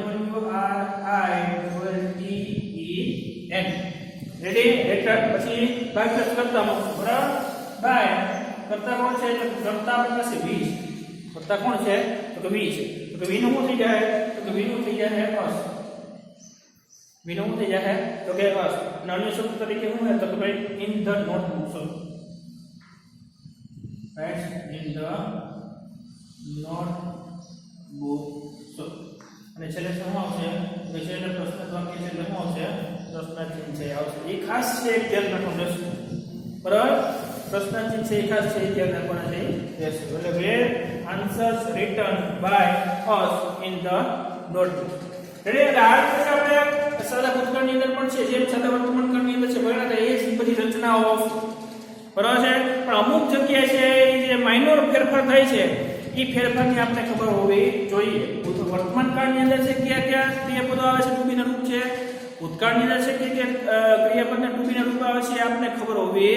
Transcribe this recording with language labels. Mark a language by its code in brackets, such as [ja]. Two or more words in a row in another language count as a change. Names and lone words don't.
[gu] WRITEN [en] ready return [gu] પછી બાય કરતા મૂકશું બરાબર બાય કરતા કોણ છે તો કરતા આપણી પાસે V છે કરતા કોણ છે તો કે V છે તો કે V નું શું થઈ જાય તો કે V નું થઈ જાય us V નું શું થઈ જાય તો કે us અને અન્ય શબ્દ તરીકે શું છે તો કે ભાઈ [en] in the notebooks right in the notebooks [gu] અને છેલ્લે શું આવશે તો છેલ્લે પ્રશ્ન વાક્ય છે એટલે શું આવશે પ્રશ્નાર્થ છે આવશે એ ખાસ છે એક ધ્યાન રાખવાનું રહેશે બરાબર પ્રશ્નાર્થ છે એ ખાસ છે એ ધ્યાન રાખવાનું રહેશે એટલે [en] where answers written by us in the notebook [gu] રેડી એટલે આ રીતે આપણે સાદા ભૂતકાળની અંદર પણ છે જેમ સાદા વર્તમાનકાળની અંદર છે ભણ્યા એ જ બધી રચનાઓ બરાબર છે પણ અમુક જગ્યાએ છે જે માઇનોર ફેરફાર થાય છે એ ફેરફારની આપણે ખબર હોવી જોઈએ વર્તમાન કાળની અંદર છે કયા ક્રિયાપદો આવે છે [en] to be [gu] ના રૂપ છે ભૂતકાળની અંદર છે કે ક્રિયાપદના [en] to be [gu] ના રૂપ આવે છે આપણે ખબર હોવી